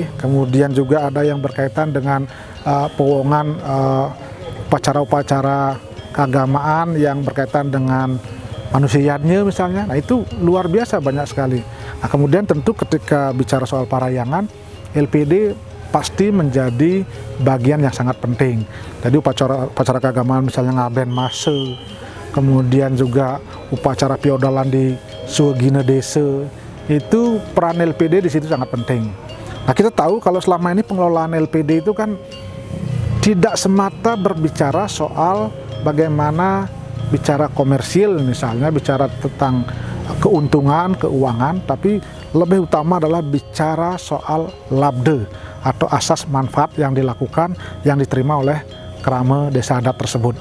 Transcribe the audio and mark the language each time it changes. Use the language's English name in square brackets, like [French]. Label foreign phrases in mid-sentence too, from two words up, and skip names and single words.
[Indonesian] Kemudian juga ada yang berkaitan dengan pewongan upacara-upacara keagamaan yang berkaitan dengan manusianya misalnya. Nah, itu luar biasa banyak sekali. Nah, kemudian tentu ketika bicara soal parahyangan, LPD pasti menjadi bagian yang sangat penting. Jadi upacara keagamaan misalnya ngaben mase, kemudian juga upacara piodalan di Suwegina Desa, itu peran LPD di situ sangat penting. Nah, kita tahu kalau selama ini pengelolaan LPD itu kan tidak semata berbicara soal bagaimana bicara komersil misalnya, bicara tentang keuntungan, keuangan, tapi lebih utama adalah bicara soal labde atau asas manfaat yang dilakukan, yang diterima oleh krama desa adat tersebut.